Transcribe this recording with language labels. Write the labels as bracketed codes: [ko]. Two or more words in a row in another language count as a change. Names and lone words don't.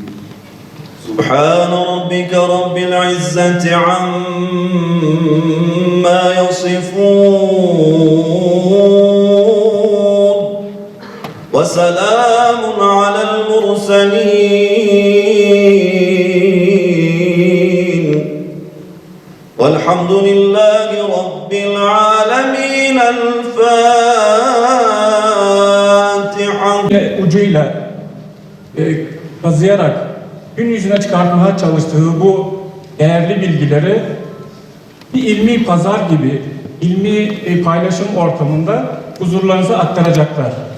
[ar] سبحان ربك رب العزة عما يصفون وسلام على المرسلين والحمد لله رب العالمين. الفاتحة. [tr] Ucuyla kazıyarak gün yüzüne çıkartmaya çalıştığı bu değerli bilgileri bir ilmi pazar gibi, ilmi paylaşım ortamında huzurlarınıza aktaracaklar.